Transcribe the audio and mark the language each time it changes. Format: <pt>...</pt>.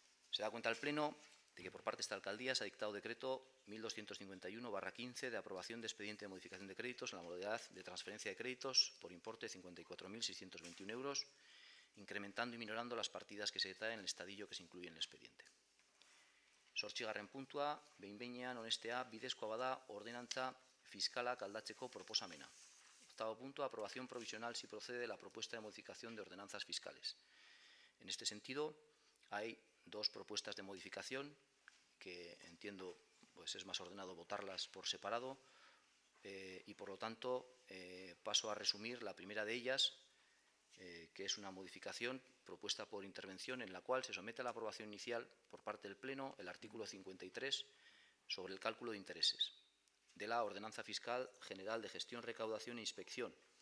<es>Se da cuenta el Pleno de que por parte de esta alcaldía se ha dictado decreto 1251/15 de aprobación de expediente de modificación de créditos en la modalidad de transferencia de créditos por importe de 54.621 euros, incrementando y minorando las partidas que se detallan en el estadillo que se incluye en el expediente. 8.</es> <eu>puntua, behin-behinean onestea bidezkoa bada ordenantza fiskalak aldatzeko proposamena. 8.</eu> <es>punto, aprobación provisional si procede la propuesta de modificación de ordenanzas fiscales. En este sentido, hay dos propuestas de modificación que entiendo pues es más ordenado votarlas por separado y por lo tanto paso a resumir la primera de ellas, que es una modificación propuesta por intervención en la cual se somete a la aprobación inicial por parte del Pleno el artículo 53 sobre el cálculo de intereses de la Ordenanza Fiscal General de Gestión, Recaudación e Inspección.</es>